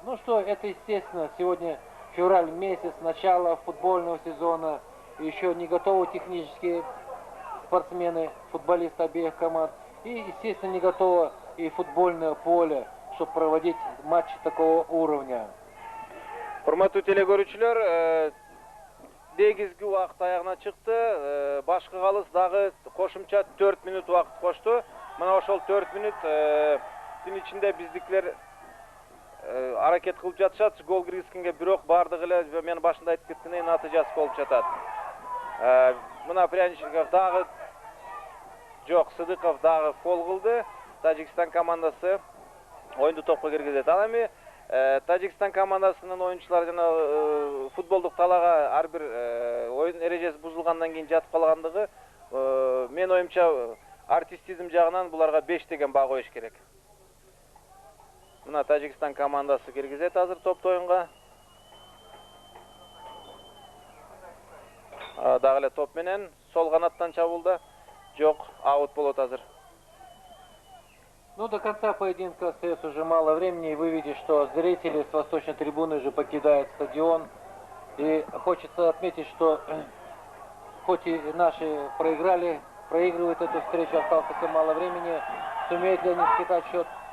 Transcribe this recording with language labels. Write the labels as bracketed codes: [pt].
[ru] Ну что, это естественно, сегодня февраль месяц, начало футбольного сезона, еще не готовы технические спортсмены, футболисты обеих команд, и естественно не готово и футбольное поле, чтобы проводить матчи такого уровня. [ky] Урматтуу телекөрүүчүлөр, негизги убакыт аягына чыкты. Башкы калыс дагы кошумча 4 минут убакыт кошту. Мына ошол 4 минуттун ичинде биздикилер аракет кылып жатышат, гол киргизгенге, бирок бардыгы эле мен башында айтып кеткендей натыйжасы болуп жатат. Мына Пряничников дагы жок, Сыдыков дагы фол кылды. Тажикстан командасы оюнду топко киргизет. Ал эми Тажикстан командасынын оюнчулары жана футболдук талаага ар бир оюн эрежеси бузулгандан кийин жатып калгандыгы, мен оюмча артистизм жагынан буларга 5 деген баа коюш керек. Мына Тажикстан командасы киргизет азыр топто оюнга. Дагы эле топ менен сол канаттан чабуулда жок, аут болот азыр. [ru] Ну, до конца поединка остается уже мало времени, и вы видите, что зрители с восточной трибуны уже покидают стадион. И хочется отметить, что хоть и наши проигрывают эту встречу, осталось совсем мало времени, сумеют ли они скитать счет.